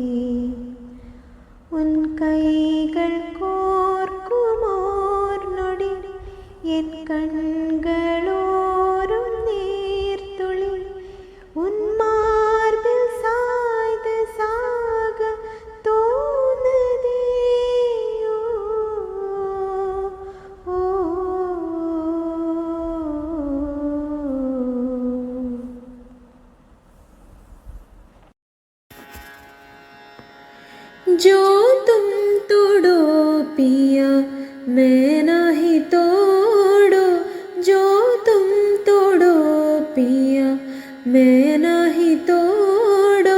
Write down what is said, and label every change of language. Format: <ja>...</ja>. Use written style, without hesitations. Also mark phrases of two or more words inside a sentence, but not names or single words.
<ta>உன் கைகள் கோர்க்குமோர் நொடி என் கண்களோரும் நீர்த்துளி உன் மார்பில் சாய்ந்து சாக தோணுதே. ஓ,</ta> <hi>जो तुम तोड़ो पिया मैं नहीं तोड़ो, जो तुम तोड़ो पिया मैं नहीं तोड़ो.</hi>